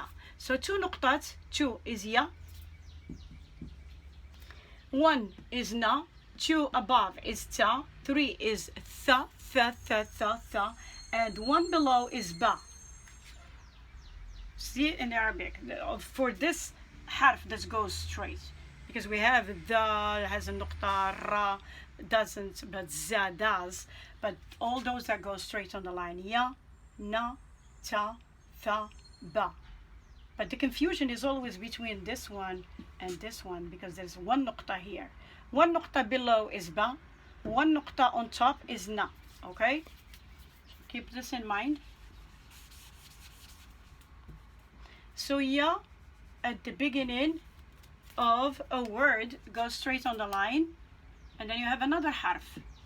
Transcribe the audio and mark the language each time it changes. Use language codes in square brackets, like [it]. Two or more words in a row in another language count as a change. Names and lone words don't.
[en] So 2 nuktat, 2 is ya, 1 is na, 2 above is ta, 3 is tha, and 1 below is ba. See in Arabic, for this harf that goes straight, because we have the has a nukta, ra doesn't, but za does, but all those that go straight on the line, ya, na, ta, tha, ba. But the confusion is always between this one and this one, because there's 1 nukta here. 1 nukta below is ba, 1 nukta on top is na, okay? Keep this in mind. So ya at the beginning of a word goes straight on the line, and then you have another harf.